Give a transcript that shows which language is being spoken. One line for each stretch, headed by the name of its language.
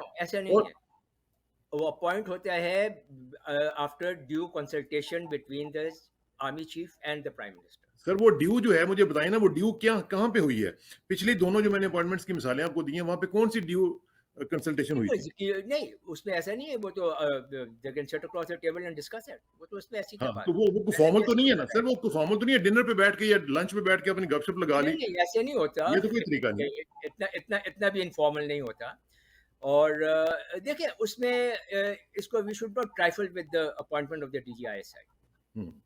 Urdu: ایسا نہیں ہے, وہ
English: Appoint ہوتا ہے after due consultation between the army chief and the prime minister.
Urdu: سر وہ ڈیو جو ہے مجھے بتائیں نا, وہ ڈیو کہاں پہ ہوئی ہے؟ پچھلی دونوں جو میں نے اپوائنٹمنٹس کی مثالیں آپ کو دی ہیں وہاں پہ کون سی ڈیو کنسلٹیشن ہوئی تھی؟ نہیں اس میں ایسا نہیں ہے, وہ تو
English: they can sit across the table and discuss it.
Urdu: وہ تو اس میں ایسی کیا بات ہے. تو وہ فارمل تو نہیں ہے نا سر, وہ فارمل تو نہیں ہے ڈنر پہ بیٹھ کے یا لنچ پہ بیٹھ کے اپنی گپ شپ لگا لی. نہیں ایسے نہیں ہوتا, یہ تو کوئی طریقہ نہیں, اتنا بھی انفارمل نہیں ہوتا. اور دیکھیں اس میں اس کو
English: We should not trifle with the appointment of the DGISI.